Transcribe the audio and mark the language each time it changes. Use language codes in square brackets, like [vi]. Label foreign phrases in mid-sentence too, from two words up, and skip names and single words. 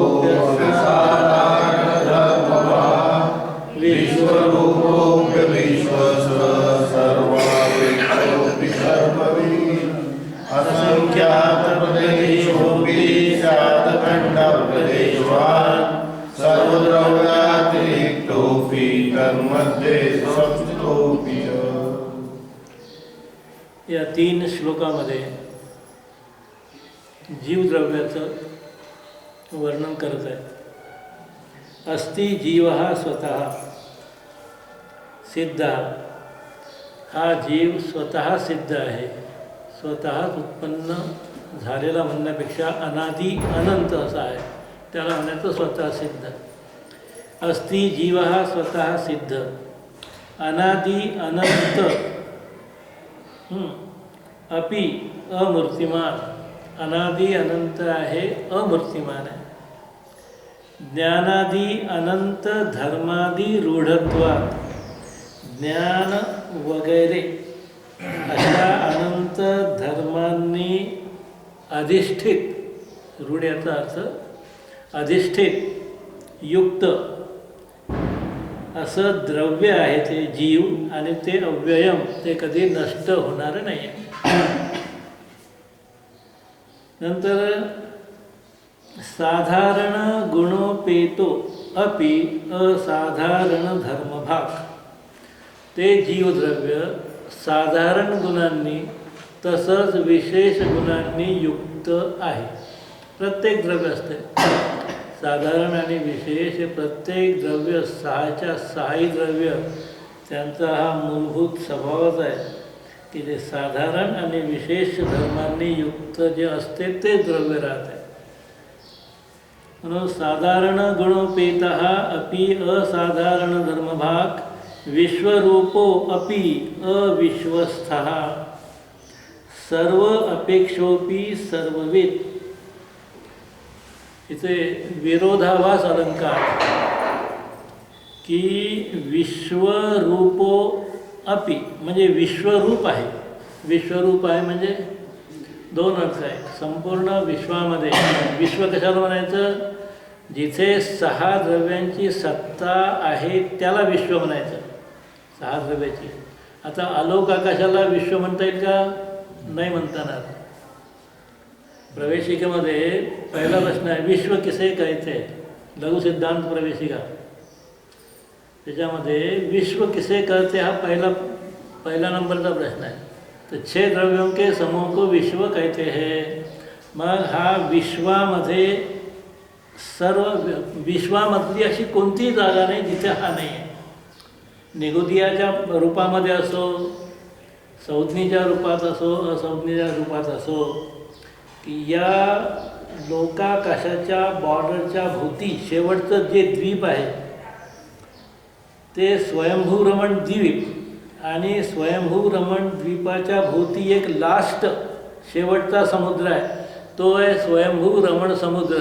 [sa] विश्वरूपोऽप्यविश्वस्य सर्वापेक्षोऽपि सर्ववित् असंख्यातप्रदेशोऽपि स्यात्खण्डप्रदेशवान् सर्वद्रव्यातिरिक्तोऽपि तन्मध्ये संस्थितोऽपि च। [mr] या 3 श्लोकामध्ये जीवद्रव्याचं वर्णन करत आहे। [sa] अस्ति जीवः स्वतः सिद्ध, [mr] हा जीव स्वतः सिद्ध आहे। स्वतः उत्पन्न झालेला म्हणण्यापेक्षा अनादि अनंत असा आहे, त्याला म्हणायचं स्वतः सिद्ध। [sa] अस्ति जीवः स्वतः सिद्ध, अनादि अनंत अपि अमूर्तिमान, [mr] अनादि अनंत आहे, अमूर्तिमान आहे। [sa] ज्ञानादि अनंत धर्मादि रूढत्वात, [mr] ज्ञान वगैरे अशा अनंत धर्मांनी अधिष्ठित, रूढ याचा अर्थ अधिष्ठित युक्त असं द्रव्य आहे ते जीव, आणि ते अव्ययम, ते कधी नष्ट होणार नाही। [sa] नंतर साधारण गुणोपेतो अपि असाधारण धर्मभाग, [mr] ते जीवद्रव्य साधारण गुणांनी तसंच विशेष गुणांनी युक्त आहे। प्रत्येक द्रव्य असते साधारण आणि विशेष, प्रत्येक द्रव्य 6च्या 6 द्रव्य त्यांचा हा मूलभूत स्वभावच आहे की जे साधारण आणि विशेष धर्मांनी युक्त जे असते ते द्रव्य राहते। [sa] म्हणून साधारण गुणोपेतः अपि असाधारण धर्मभाग विश्वरूपो अपि अविश्वस्थः सर्व अपेक्षोपी सर्वविद। [mr] इथे विरोधाभास अलंकार की [sa] विश्वरूपो अपि [mr] म्हणजे विश्वरूप आहे। विश्वरूप आहे म्हणजे 2 अर्थ आहे। संपूर्ण विश्वामध्ये, विश्व कशाला म्हणायचं? जिथे 6 द्रव्यांची सत्ता आहे त्याला विश्व म्हणायचं, 6 द्रव्याची। आता आलोक आकाशाला विश्व म्हणता येईल का? नाही म्हणता येणार। प्रवेशिकेमध्ये पहिला प्रश्न आहे [hi] विश्व किसे कहते, [mr] लघु सिद्धांत प्रवेशिका, त्याच्यामध्ये [hi] विश्व किसे कहते [mr] हा पहिला नंबरचा प्रश्न आहे। [hi] तो 6 द्रव्यों के समूह को विश्व कहते हैं। [mr] मग हा विश्वामध्ये सर्व विश्वामधली अशी कोणतीही जागा नाही जिथे हा नाही आहे. निगुदियाच्या रूपामध्ये असो, संज्ञेच्या रूपात असो, असंज्ञेच्या रूपात असो, की या लोकाकाशाच्या बॉर्डरच्या भोवती शेवटचं जे द्वीप आहे ते स्वयंभू रमण द्वीप, आणि स्वयंभू रमण द्वीपाच्या भोवती एक लास्ट शेवटचा समुद्र आहे, तो आहे स्वयंभू रमण समुद्र.